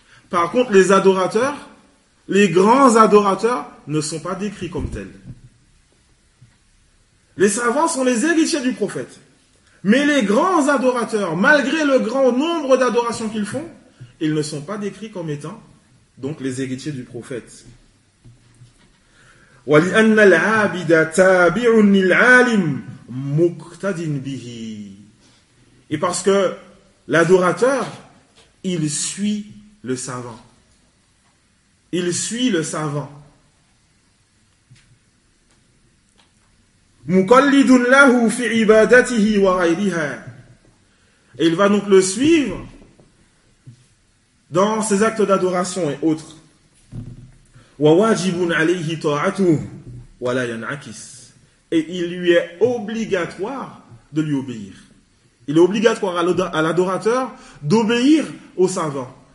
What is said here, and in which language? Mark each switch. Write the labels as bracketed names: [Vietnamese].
[French] Par contre, les adorateurs, les grands adorateurs, ne sont pas décrits comme tels. Les savants sont les héritiers du prophète. Mais les grands adorateurs, malgré le grand nombre d'adorations qu'ils font, ils ne sont pas décrits comme étant donc les héritiers du prophète. [Arabic] ولأن العابد تابع للعالم مقتد به. [French] Et parce que l'adorateur, il suit le savant. Il suit le savant. [Arabic] مقلد له في عبادته وغيرها. [French] Et il va donc le suivre dans ses actes d'adoration et autres. [Arabic] وَوَاجِبٌ عَلَيْهِ طَاعَتُهُ وَلَا يَنْعَكِسُ. [French] Et il lui est obligatoire de lui obéir. Il est obligatoire à l'adorateur d'obéir au savant.